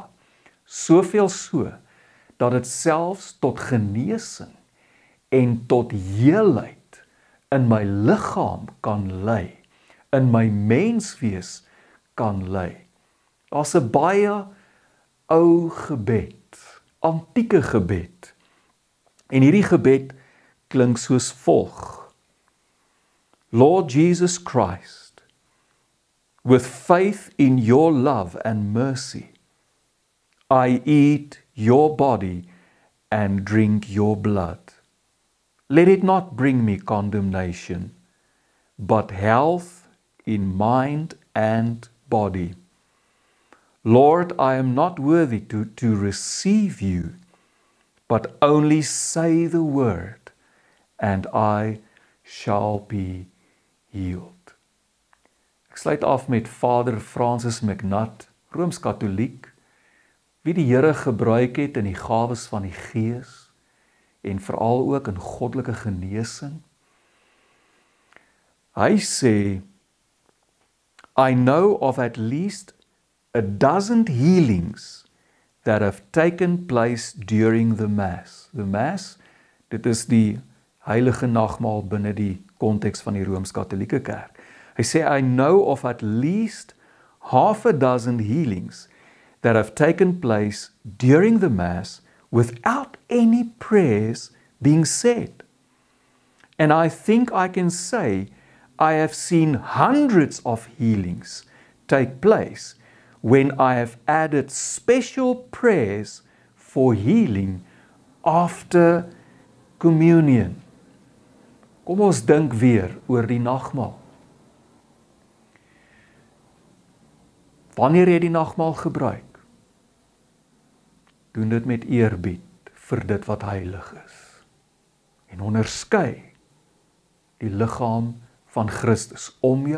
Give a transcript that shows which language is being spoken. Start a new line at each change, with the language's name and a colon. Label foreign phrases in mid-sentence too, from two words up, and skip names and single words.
Afrikaans: Soveel so, dat dit selfs tot genesing en tot heelheid in my liggaam kan lei, in my menswees kan lei. Daar's 'n baie ou gebed, antieke gebed, en hierdie gebed klink soos volg:
English: Lord Jesus Christ, with faith in your love and mercy, I eat your body and drink your blood. Let it not bring me condemnation, but health in mind and body. Lord, I am not worthy to receive you, but only say the word, and I shall be healed.
Afrikaans: Ek sluit af met Vader Francis McNutt, Rooms-Katoliek, wie die Here gebruik het in die gawes van die Gees en veral ook in goddelike genesing. Hy sê,
English: I know of at least a dozen healings that have taken place during the Mass. The Mass,
Afrikaans: dit is die heilige nagmaal binne die konteks van die Rooms-Katolieke Kerk. Hy sê,
English: I know of at least half a dozen healings that have taken place during the Mass without any prayers being said. And I think I can say I have seen hundreds of healings take place when I have added special prayers for healing after communion.
Afrikaans: Kom ons dink weer oor die nagmaal. Wanneer jy die nagmaal gebruik, doen dit met eerbied vir dit wat heilig is. En onderskei die liggaam van Christus om jou.